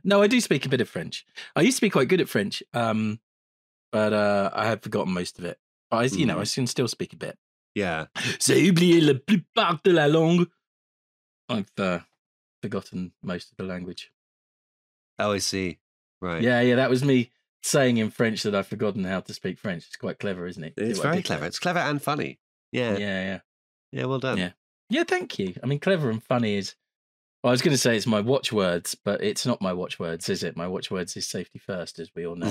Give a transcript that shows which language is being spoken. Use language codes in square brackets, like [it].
[en] No, I do speak a bit of French. I used to be quite good at French, but I have forgotten most of it. But I can still speak a bit. Yeah. [fr] J'ai oublié la plupart de la langue. [en] I've forgotten most of the language. Oh, I see. Right. Yeah, that was me saying in French that I've forgotten how to speak French. It's quite clever, isn't it? It's very clever. It's clever and funny. Yeah. Yeah, well done. Yeah, thank you. I mean, clever and funny is... Well, I was going to say it's my watchwords, but it's not my watchwords, is it? My watchwords is safety first, as we all know.